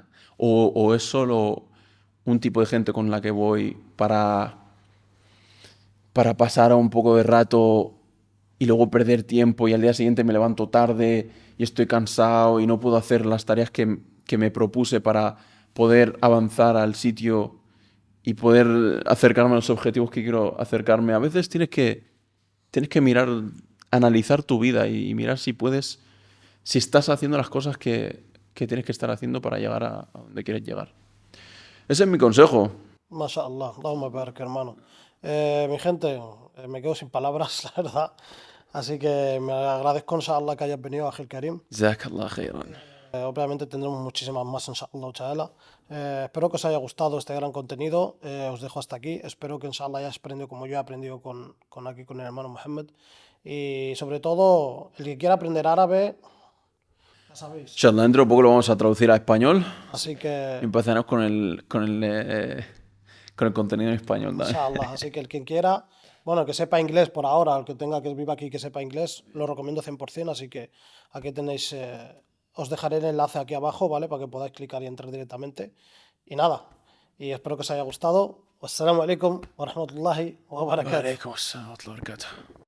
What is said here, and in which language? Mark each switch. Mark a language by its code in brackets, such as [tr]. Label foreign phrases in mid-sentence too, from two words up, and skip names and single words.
[es] ¿O es solo un tipo de gente con la que voy para pasar un poco de rato y luego perder tiempo y al día siguiente me levanto tarde y estoy cansado y no puedo hacer las tareas que me propuse para poder avanzar al sitio y poder acercarme a los objetivos que quiero acercarme? A veces tienes que mirar, analizar tu vida y mirar si estás haciendo las cosas que tienes que estar haciendo para llegar a donde quieres llegar. Ese es mi consejo. [ar] ما شاء الله، اللهم بارك, [es] hermano. Mi gente, me quedo sin palabras, la verdad. Así que me agradezco, inshallah, que hayas venido, Ángel Karim. [ar] جزاك الله خيرا. [es] Obviamente tendremos muchísimas más, [ar] إن شاء الله تعالى. [es] Espero que os haya gustado este gran contenido. Os dejo hasta aquí. Espero que, inshallah, hayáis aprendido como yo he aprendido aquí con el hermano Mohammed. Y sobre todo, el que quiera aprender árabe, ya sabéis. Inshallah, dentro de poco lo vamos a traducir a español Así y que, empezaremos con el contenido en español también. inshallah, así que el quien quiera, bueno, que sepa inglés por ahora, el que tenga que viva aquí que sepa inglés, lo recomiendo 100%. Así que aquí tenéis, os dejaré el enlace aquí abajo, ¿vale? Para que podáis clicar y entrar directamente. Y nada, y espero que os haya gustado. [ar] والسلام عليكم ورحمة الله وبركاته. وعليكم السلام ورحمة الله وبركاته.